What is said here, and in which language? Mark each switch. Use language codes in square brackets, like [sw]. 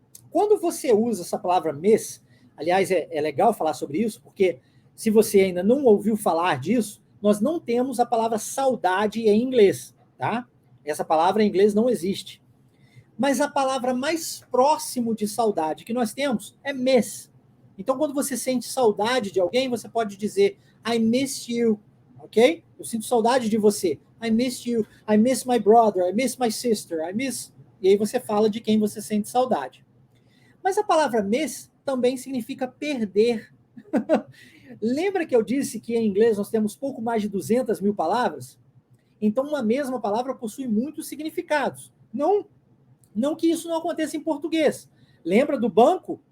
[pt] Quando você usa essa palavra miss, aliás, é legal falar sobre isso, porque se você ainda não ouviu falar disso, nós não temos a palavra saudade em inglês, tá? Essa palavra em inglês não existe. Mas a palavra mais próximo de saudade que nós temos é miss. Então, quando você sente saudade de alguém, você pode dizer [en] I miss you, [pt] ok? Eu sinto saudade de você. [en] I miss you. I miss my brother. I miss my sister. I miss... [pt] E aí você fala de quem você sente saudade. Mas a palavra miss também significa perder. Lembra que eu disse que em inglês nós temos pouco mais de 200 mil palavras? Então, uma mesma palavra possui muitos significados. Não que isso não aconteça em português. Lembra do banco?